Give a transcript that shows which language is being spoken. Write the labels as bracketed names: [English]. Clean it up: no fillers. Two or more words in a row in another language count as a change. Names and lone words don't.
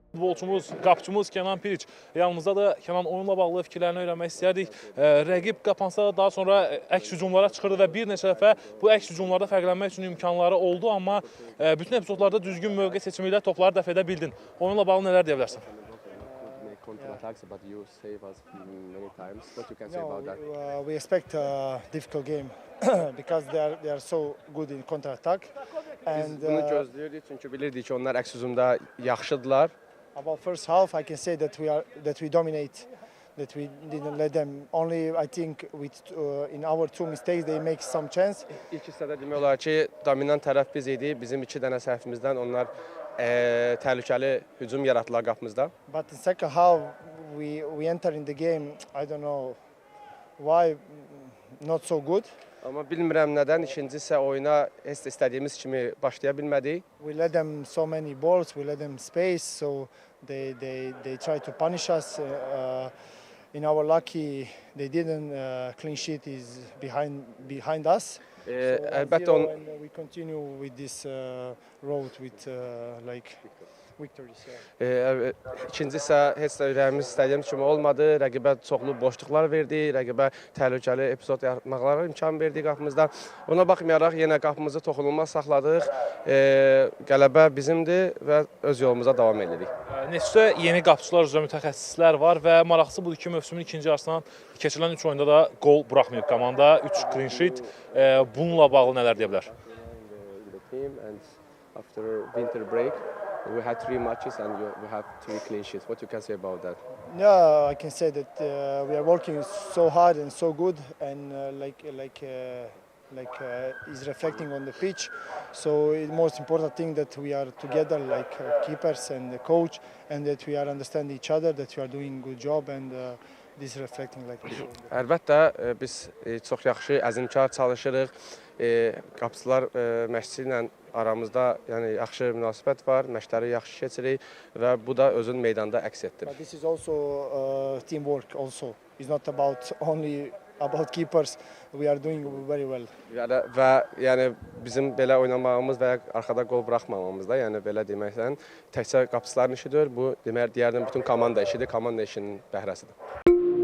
[Azerbaijani] futbolçumuz, qapıcımız Kenan Piriç yanımızda da. Kenan, oyunla bağlı fikirlərini öyrənmək istərdik. Rəqib qapansa da daha sonra əks hücumlara çıxırdı və bir neçə dəfə bu əks hücumlarda fərqlənmək üçün imkanları oldu, amma bütün epizodlarda düzgün mövqe seçimi ilə topları dəf edə bildin. Oyunla bağlı nələr deyə bilərsən? [English] Counter-attacks, but you save us many times. What you can say about that? We expect a difficult game because they are so good in counter-attack. [Azerbaijani] Biz bunu gözləyirdik çünki bilirdik ki, onlar əks hücumda yaxşıdırlar. [English] About first half, I can say that we dominate, that we didn't let them. Only I think in our two mistakes they make some chance. [Azerbaijani] İlk hissədə demək olar ki, dominant tərəf biz idi. Bizim 2 dənə səhvimizdən onlar təhlükəli hücum yaratdılar qapımızda. [English] But in second half we enter in the game. I don't know why not so good. [Azerbaijani] Amma bilmirəm nədən ikinci hissə oyuna heç də istədiyimiz kimi başlaya bilmədik. [English] We let them so many balls, we let them space, so they try to punish us. In our lucky, they didn't. Clean sheet is behind us. [Azerbaijani] Əlbəttə [English] we continue with this road with like victories. [Azerbaijani] İkinci isə heç də ürəyimiz istədiyimiz kimi olmadı. Rəqibə çoxlu boşluqlar verdi, rəqibə təhlükəli epizod yaratmaqlara imkan verdi qapımızda. Ona baxmayaraq yenə qapımızı toxunulmaz saxladıq. Qələbə bizimdir və öz yolumuza davam edirik. Neçə yeni qapıçılar üzrə mütəxəssislər var və maraqlısı budur ki, mövsümün ikinci yarısından keçirilən 3 oyunda da gol buraxmayıb komanda. [English] 3 clean sheet. [Azerbaijani] Bununla bağlı nələr deyə bilər? [English] After winter break, we had 3 matches and we have 3 clean sheets. What you can say about that? Yeah, I can say that we are working so hard and so good, and is reflecting on the pitch. So the most important thing that we are together, like keepers and the coach, and that we are understanding each other, that we are doing good job, and this is reflecting like this. [Azerbaijani] Əlbəttə biz çox yaxşı, əzmkar çalışırıq. Qapıçılar məşqçi ilə aramızda yəni yaxşı münasibət var, məşqləri yaxşı keçirik və bu da özünü meydanda əks etdirir. [English] But this is also teamwork also. It's not only about keepers. We are doing very well. [Azerbaijani] Və yəni bizim belə oynamağımız və arxada qol buraxmamamız da, yəni belə deməklə təkcə qapıçıların işidir. Bu demək deyərdim bütün komanda işidir, komanda işinin bəhrəsidir.